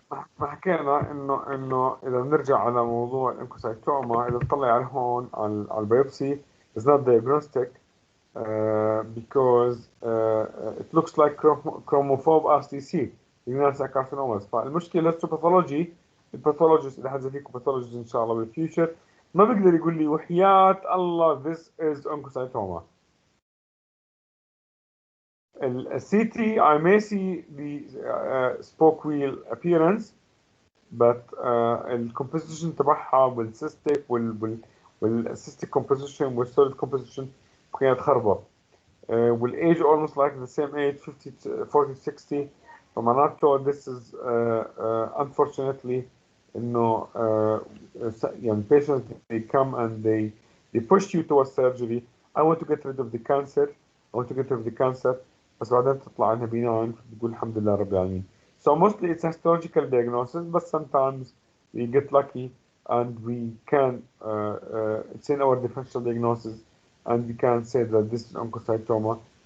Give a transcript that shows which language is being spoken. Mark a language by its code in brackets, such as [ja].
[ar] ما حكينا انه اذا بنرجع على موضوع الانكوسايتوما، اذا بنطلع على هون على البيوبسي [en] is not diagnostic because it looks like chromophobe RCC renal cell carcinomas. [ar] فالمشكله الباثولوجي الباثولوجيست اللي حدا فيكم باثولوجيست ان شاء الله بالفيوتشر ما بيقدر يقول لي وحياة الله [en] this is oncocytoma. CT I may see the spoke wheel appearance, but الcomposition تبعها والcystic والcystic composition والsolid composition [ar] كانت خربة. [en] والage almost like the same age 40 60. فمعناته this is unfortunately [ar] انه يعني [en] patients they come and they push you towards surgery. I want to get rid of the cancer. I want to get rid of the cancer. [ar] بس بعدين تطلع عنها benign بتقول الحمد لله رب العالمين. [en] So mostly it's a histological diagnosis, but sometimes we get lucky and we can it's in our differential diagnosis and we can say that this is oncocytoma.